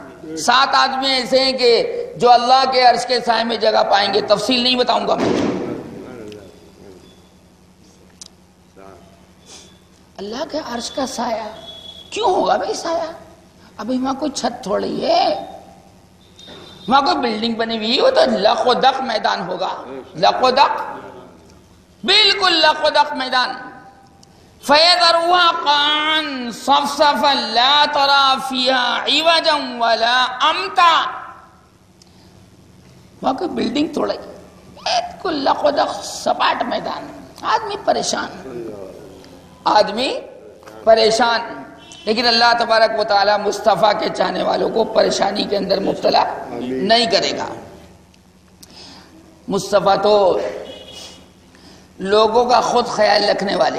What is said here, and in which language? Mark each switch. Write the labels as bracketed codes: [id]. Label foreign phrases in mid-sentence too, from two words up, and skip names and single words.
[ur] 7 آدمی ایسے ہیں کہ جو اللہ کے عرش کے سائے میں جگہ پائیں گے. تفصیل نہیں بتاؤں گا میں. اللہ کے عرش کا سایہ کیوں ہوگا بھائی؟ سایہ ابھی وہاں کوئی چھت تھوڑی ہے، وہاں کوئی بلڈنگ بنی ہوئی ہے، تو لق و دق میدان ہوگا. لق و دق، بالکل لق و دق میدان. [ar] فَيَذَرُوهَا قَاعًا صَفْصَفًا لَا تَرَىٰ فِيهَا عِوَجًا وَلَا أَمْتًا. [ur] وہاں کوئی بلڈنگ تھوڑی، بالکل لق و دق سپاٹ میدان. آدمی پریشان. لیکن اللہ تبارک و تعالی مصطفیٰ کے چاہنے والوں کو پریشانی کے اندر مبتلا نہیں کرے گا. مصطفیٰ تو لوگوں کا خود خیال رکھنے والے.